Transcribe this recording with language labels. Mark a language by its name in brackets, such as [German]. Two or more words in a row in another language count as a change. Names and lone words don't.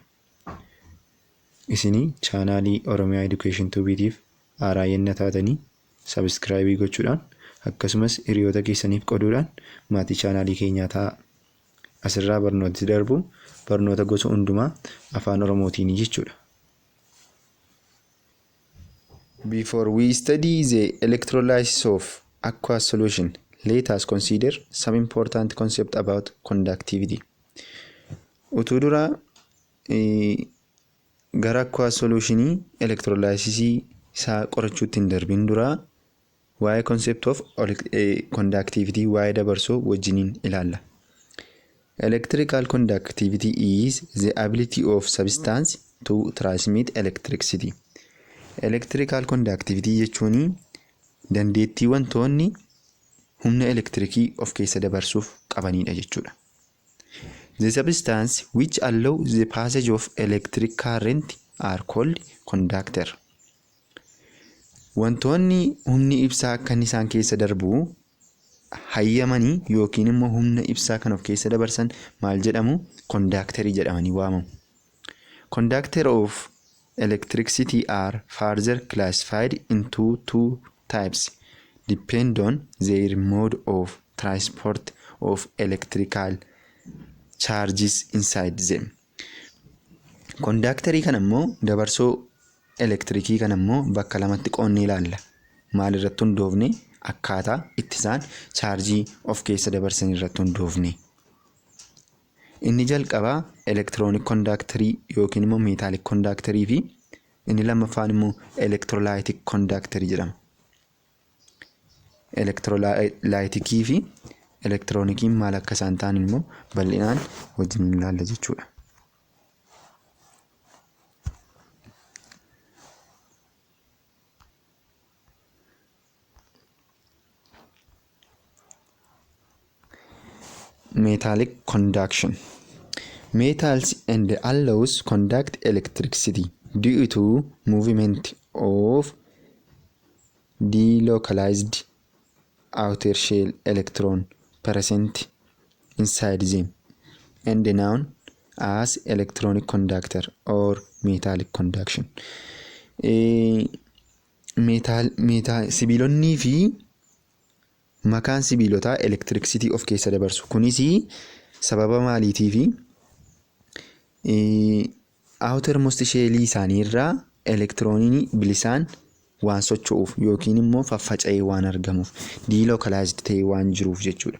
[Oromo] Isinii chaanaalii Oromiyaa Education Tubeetiif haaraa yenna taatanii subscribe gochuudhaan akkasumas hiriyoota keessaniif qooduudhaan maatii chaanaalii keenyaa ta'a. Asirraa barnooti darbu barnoota gosa hundumaa afaan Oromootiin jechuudha. [English] Before we study the electrolysis of aqueous solution, let us consider some important concept about conductivity. [Oromo] Utuu dura gara [English] aqueous solutionii electrolysis [Oromo] isaa qorachuutti hin darbin dura waa'ee [English] concept of conductivity [Oromo] waa'ee dabarsoo wajjiniin ilaalla. [English] Electrical conductivity is the ability of substance to transmit electricity. Electrical conductivity [Oromo] jechuun dandeettii wantoonni humna elektirikii of keessa dabarsuuf qabanidha jechuudha. [English] The substance which allow the passage of electric current are called conductor. [Oromo] Wantoonni humni ibsaa akka isaan keessa darbu hayyamanii yookiin immoo humna ibsaa kan of keessa dabarsan maal jedhamu? Conductorii jedhamanii waamamu. [English] Conductor of electricity are further classified into two types depend on their mode of transport of electrical charges inside them. [Oromo] Conductorii kan ammoo dabarsoo elektirikii kan ammoo bakka lamatti qoonnee ilaalla. Maal irratti hundoofne? Akkaataa itti isaan chaarjii of keessa dabarsan irratti hundoofne. Inni jalqabaa [English] electronic conductorii [Oromo] yookiin immoo [English] metallic conductorii [Oromo] fi inni lammaffaan immoo [English] electrolytic conductorii [Oromo] jedhama. Electrolytikii fi elektiroonikiin maal akka isaan ta'an immoo bal'inaan wajjin ilaalla jechuudha. [English] Metallic conduction. Metals and alloys conduct electricity due to movement of delocalized outer shell electron present inside them and known as electronic conductor or metallic conduction. [Oromo] Sibiilonnii fi makaan sibiilotaa electricity of keessa dabarsu. Kunis sababa maaliitii fi [English] outermost shell [Oromo] isaanii irraa elektirooniin bilisaan waan socho'uuf yookiin immoo faffaca'ee waan argamuuf delocalized ta'ee waan jiruuf jechuudha.